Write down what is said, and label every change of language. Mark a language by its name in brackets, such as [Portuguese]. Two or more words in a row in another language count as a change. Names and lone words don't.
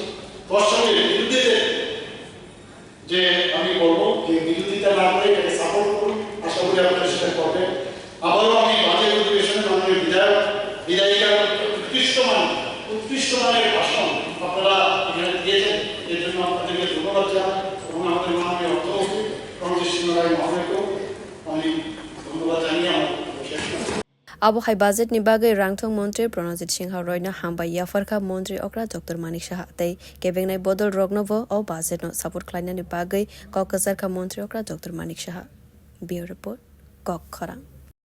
[Bangla] দর্শকের বিরুদ্ধে যে আমি বলবো যে বিরোধিতা না করে এটাকে সাপোর্ট করুন আশা করি আপনারা সেটা করবেন আবারও আমি বাজেট অধিবেশনে মাননীয় বিধায়িকার উৎকৃষ্ট মানের ভাষণ আপনারা এখানে দিয়েছেন এর জন্য আপনাদেরকে ধন্যবাদ জানাই এবং আমাদের মাননীয় অর্থমন্ত্রী রঞ্জিত সিংহ রায় মহোদয়কেও আমি ধন্যবাদ জানিয়ে আমার শেষ করছি [Kok Borok] Abo hai budget ni bagai rangthong Montri Pranajit Singha roina hambai yafarka Montri okra Dr. Manik Shah tei kebengnai bodol rognovo o budget no support klaina ni bagai kokazar ka Montri okra Dr. Manik Shah. [English] Bureau report [Kok Borok] Kok Khorang.